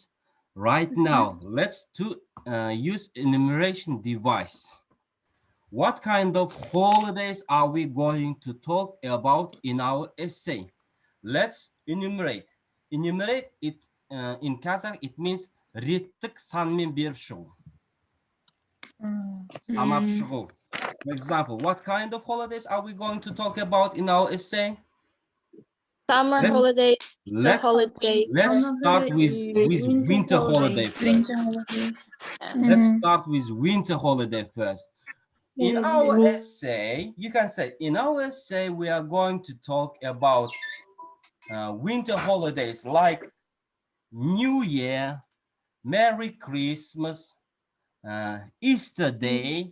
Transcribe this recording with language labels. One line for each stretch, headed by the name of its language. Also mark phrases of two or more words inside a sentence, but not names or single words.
English: Right now, let's use enumeration device. What kind of holidays are we going to talk about in our essay? Let's enumerate. Enumerate it in Kazakh, it means
Kazakh: реттік санмен беріп шығу. Санап шығу.
English: For example, what kind of holidays are we going to talk about in our essay? Summer holidays. Let's start with winter holiday first. Let's start with winter holiday first. In our essay, you can say, in our essay, we are going to talk about winter holidays like New Year, Merry Christmas, Easter Day.